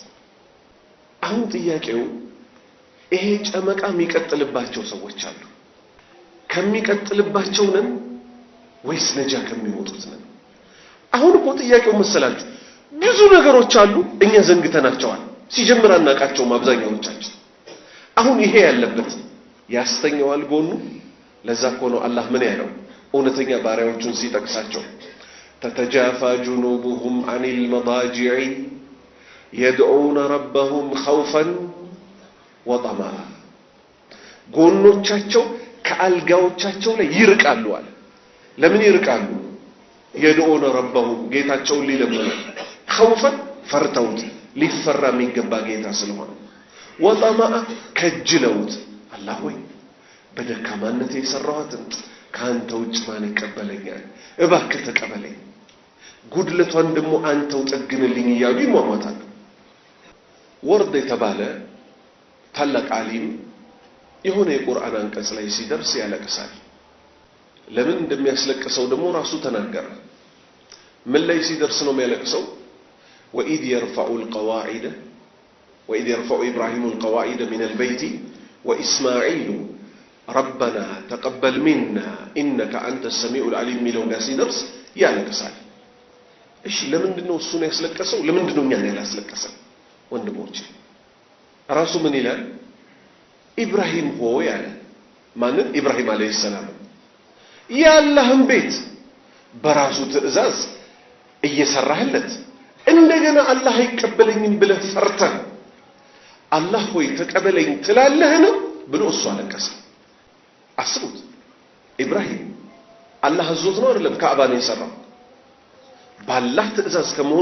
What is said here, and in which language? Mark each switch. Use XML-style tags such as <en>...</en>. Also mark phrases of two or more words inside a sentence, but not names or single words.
<am>ነው አሁን ጥያቄው ይሄ ጨመቃ የሚቀጥልባቸው ሰዎች አሉ ከሚቀጥልባቸው ነን ወይስ ነጃ ከሚወጡት ነን አሁን እኮ ጥያቄው መሰላችሁ ብዙ ነገሮች አሉ እኛ ዘንግተናቸዋል ሲጀምር አናቃቸውም አብዛኛዎቻችን አሁን ይሄ ያለበት ያስተኛዋል ጎኑ ለዛ እኮ ነው አላህ ምን ያለው እውነተኛ ባሪያዎቹን ሲጠቅሳቸው</am> <ar>تتجافى جنوبهم عن المضاجع يدعون ربهم خوفا وطمعا</ar> <am>ጎኖቻቸው ከአልጋዎቻቸው ላይ ይርቃሉ አለ ለምን ይርቃሉ</am> <ar>يدعون ربهم</ar> <am>ጌታቸውን ሊለምኑ خوفا ፈርተውት ሊፈራ የሚገባ ጌታ ስለሆነ وطمعا ከጅለውት አላህ ሆይ በደካማነት የሰራሁትን ካንተ ውጭ ማን ይቀበለኛል እባክህ ተቀበለኝ ጉድለቷን ደሞ አንተው ጠግንልኝ ይያሉ ይሟሟታሉ ወርድ የተባለ ታላቅ ዓሊም የሆነ የቁርአን አንቀጽ ላይ ሲደርስ ያለቅሳል ለምን እንደሚያስለቅሰው ደሞ ራሱ ተናገረ ምን ላይ ሲደርስ ነው የሚያለቅሰው وإذ</am> <ar>يرفع إبراهيم القواعد من البيت وإسماعيل ربنا تقبل منا إنك أنت السميع العليم لو ناسي درس</ar> <am>ያለቅሳል እሺ ለምንድነው እሱን ያስለቀሰው ለምንድነው እኛን ያላስለቀሰው ወንድሞቼ ራሱ ምን ይላል ኢብራሂም ሆይ አለ ማንን ኢብራሂም</am> <ar>عليه السلام</ar> <am>ያላህን ቤት በራሱ ትእዛዝ እየሰራህለት እንደገና አላህ አይቀበለኝም ብለህ ፈርተህ አላህ ሆይ ተቀበለኝ ትላለህን ብሎ እሱ አለቀሰ አስቡት ኢብራሂም አላህ አዞት ነው አይደለም ካዕባን የሰራው ባላህ ትእዛዝ ከመሆኑ</am>